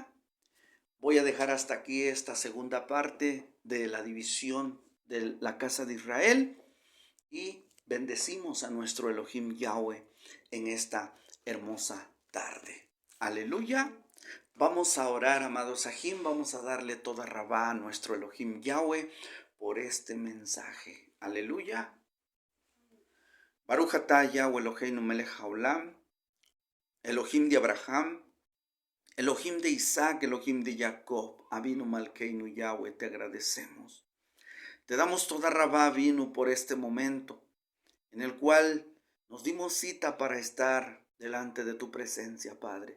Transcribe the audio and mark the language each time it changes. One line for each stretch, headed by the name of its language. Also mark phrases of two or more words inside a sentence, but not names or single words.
Spanish: Voy a dejar hasta aquí esta segunda parte de la división de la casa de Israel y bendecimos a nuestro Elohim Yahweh en esta hermosa tarde. Aleluya. Vamos a orar, amados Sahim, vamos a darle
Hebrew: תודה רבה
Spanish: a nuestro Elohim Yahweh por este mensaje. Aleluya.
Hebrew: ברוך אתה יהוה אלוהינו מלך העולם,
Spanish: Elohim de Abraham, Elohim de Isaac, Elohim de Jacob,
Hebrew: אבינו מלכנו יהוה,
Spanish: te agradecemos. Te damos
Hebrew: תודה רבה,
Spanish: Avinu, por este momento en el cual nos dimos cita para estar delante de tu presencia, Padre.